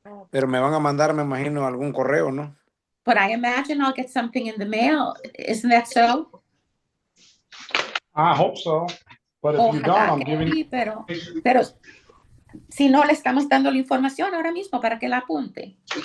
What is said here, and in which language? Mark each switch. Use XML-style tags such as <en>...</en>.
<es>Pero me van a mandar, me imagino, algún correo, ¿no?</es> <en>But I imagine I'll get something in the mail. Isn't that so? I hope so. But if you don't, I'm giving you...</en> <es>Pero si no, le estamos dando la información ahora mismo para que la apunte.</es>